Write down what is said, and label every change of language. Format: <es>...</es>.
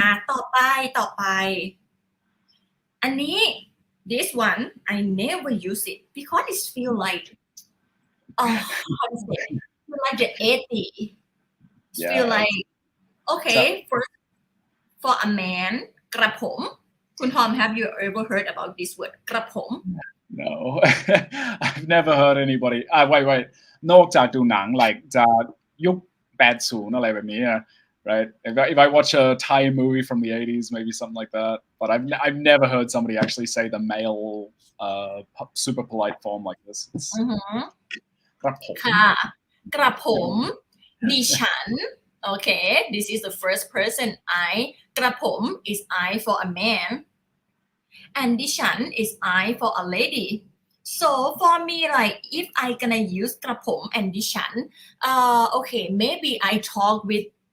<th>ต่อไปอันนี้</th> <en>this one I never use it because it feel like how to say feel like the 80 feel like okay for a man กระผมคุณทอม have you ever heard about this word กระผม No I've never heard anybody wait</en> <th>นอกจากดูหนัง</th> <en>like</en> <th>จะยุค80อะไรแบบนี้</th> <en>right? If I watch a Thai movie from the 80s, maybe something like that. But I've never heard somebody actually say the male super polite form like this.</en> <th>กระผม</th> <en>ค่ะกระผมดิฉัน okay this is the first person I กระผม is I for a man and ดิฉัน is I for a lady so for me like if I gonna use กระผม and ดิฉัน okay maybe I talk with</en>